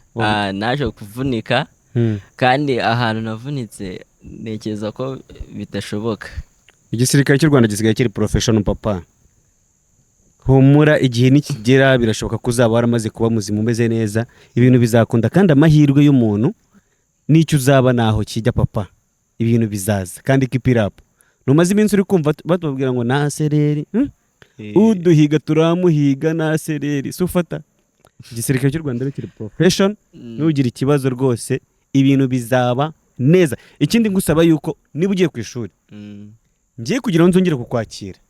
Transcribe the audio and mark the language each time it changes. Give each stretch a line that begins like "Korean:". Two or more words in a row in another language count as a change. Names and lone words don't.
Kinyarwanda: Waba- Ah, naje kuvunika, Mm. kandi ahantu navunitse ntekereza ko bitashoboka. Igisirikare cy'u Rwanda gisigaye kiri professional, papa. Humura, igihe nikigera birashoboka ko uzaba waramaze kuba muzima, umeze neza, ibintu bizakunda, kandi amahirwe y'umuntu n'icyo uzaba naho kijya, papa. Ibintu bizaza, kandi
English: keep it up.
Kinyarwanda: Numaze iminsi uri kumva tu-, batubwira ngo, "Nta sereri, hmm? Eh. Uduhiga turamuhiga, nta sereri." Si ufata? Igisirikare cy'u Rwanda kiri profession, Mm. ntugire ikibazo rwose, ibintu bizaba neza. Ikindi ngusaba yuko niba ugiye ku ishuri, Mm. ngiye kugira ngo nzongere kukwakira.